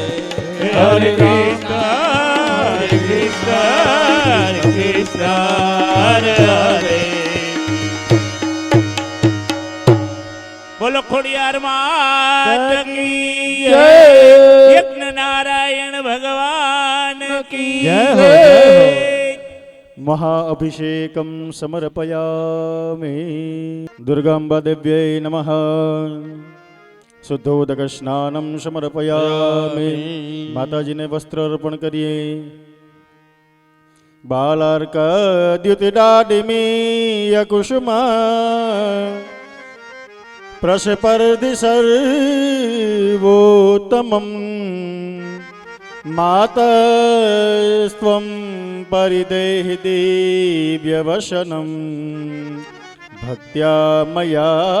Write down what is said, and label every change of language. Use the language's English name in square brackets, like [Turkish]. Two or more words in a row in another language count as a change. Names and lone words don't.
[Sanskrit] हरे कृष्ण कृष्ण हरे हरे [Hindi] बोलो खोडियार मात की जय यज्ञ नारायण भगवान की જય જય હો, જય હો. [Sanskrit] महाअभिषेकं समर्पयामि दुर्गाम्बा देव्यै नमः शुद्धोदकस्नानं समर्पयामि [Gujarati] માતાજીને વસ્ત્ર અર્પણ કરીએ [Sanskrit] बालार्कद्युतिडाडिमीय कुसुमा प्रशपर्दि सर्वोत्तमम् मातस्त्वं परिदेहि दिव्यवशनं भक्त्या मया